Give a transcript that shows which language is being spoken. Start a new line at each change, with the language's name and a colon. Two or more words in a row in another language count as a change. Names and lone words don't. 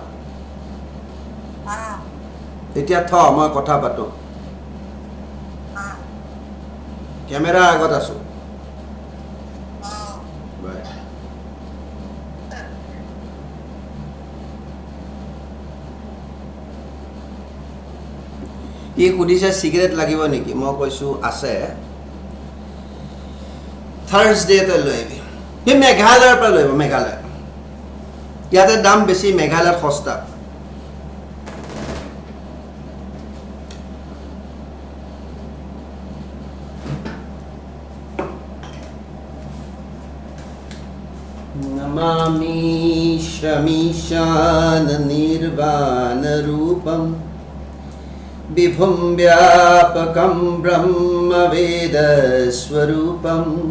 Assamese: এতিয়া থ মই কথা পাতো কেমেৰা আগত আছো ই সুধিছে সিগাৰেট লাগিব নেকি মই কৈছো আছে থাৰ্সডেতে লৈ আহিবি সি মেঘালয়ৰ পৰা লৈ আহিব মেঘালয় ইয়াতে দাম বেছি মেঘালয়ত সস্তা
Sanskrit: नमामि शमीशान निर्वाण रूपम विभुं व्यापकं ब्रह्म वेद स्वरूपम